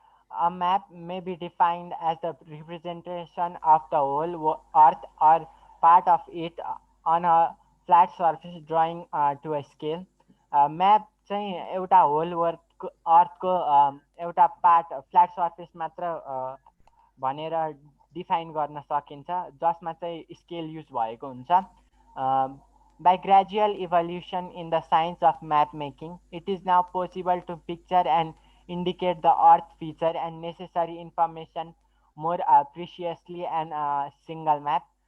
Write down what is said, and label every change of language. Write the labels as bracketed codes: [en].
[en] A map may be defined as the representation of the whole earth or part of it on a flat surface drawing to a scale. [ne] Map चाहिँ एउटा whole अर्थको एउटा part flat surface मात्र भनेर define गर्न सकिन्छ जसमा चाहिँ स्केल युज भएको हुन्छ। [en] By gradual evolution in the science of map making, it is now possible to picture and indicate the earth feature and necessary information more preciously and single map।